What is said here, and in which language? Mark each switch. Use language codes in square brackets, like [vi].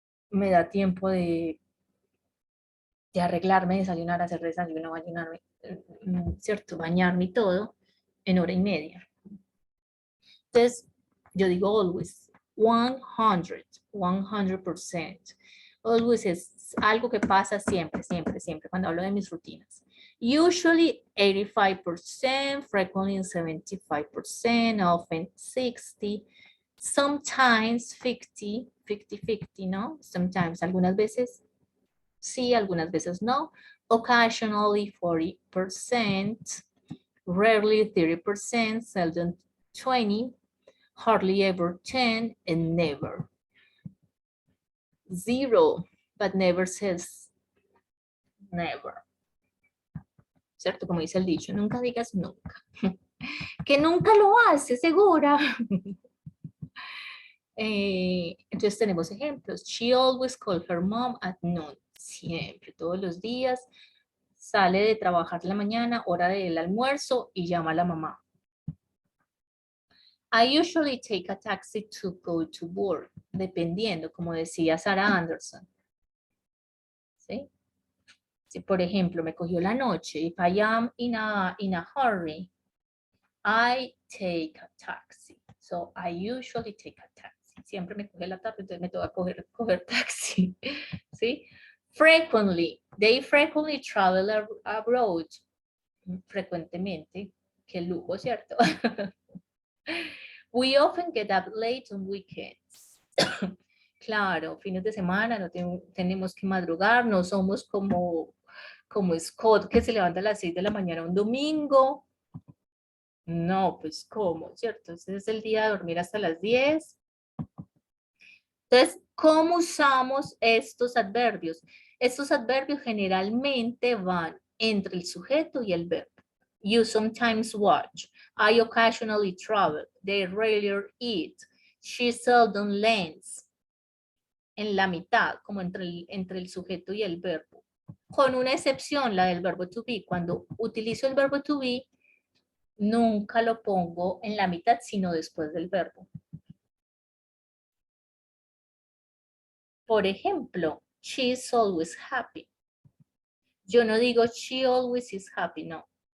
[es] Me da tiempo de arreglarme, desayunar, hacer desayuno, bañarme, ¿cierto? Bañarme y todo en hora y media. Entonces, yo digo always, 100%. Always es algo que pasa siempre, siempre, siempre, cuando hablo de mis rutinas. [en] Usually 85%, frequently 75%, often 60%, sometimes 50, [es] ¿no? [en] Sometimes, [es] algunas veces sí, algunas veces no. [en] Occasionally 40%, rarely 30%, seldom 20%, hardly ever 10%, and never. 0, but never says never. [es] ¿Cierto? Como dice el dicho, nunca digas nunca. Que nunca lo hace, segura. Entonces tenemos ejemplos. [en] She always called her mom at noon. [es] Siempre, todos los días. Sale de trabajar en la mañana, hora del almuerzo, y llama a la mamá. [en] I usually take a taxi to go to work, [es] dependiendo, como decía [en] Sarah Anderson. ¿Sí? [es] Si, por ejemplo, me cogió la noche, [en] if I am in a hurry, I take a taxi. So, I usually take a taxi. [es] Siempre me coge la tarde, entonces me toca coger taxi. ¿Sí? [en] Frequently, they frequently travel abroad. [es] Frecuentemente. Qué lujo, ¿cierto? [en] We often get up late on weekends. [es] Claro, fines de semana no tenemos que madrugar, no somos como Scott que se levanta a las 6 de la mañana un domingo. No, pues ¿cómo? ¿Cierto? Ese es el día de dormir hasta las 10. Entonces, ¿cómo usamos estos adverbios? Estos adverbios generalmente van entre el sujeto y el verbo. [en] You sometimes watch. I occasionally travel. They rarely eat. She seldom lends. [es] En la mitad, como entre el sujeto y el verbo. Con una excepción, la del verbo to be. Cuando utilizo el verbo to be, nunca lo pongo en la mitad, sino después del verbo. Por ejemplo, [en] she's always happy. [es] Yo no digo [en] she always is happy, [es] no.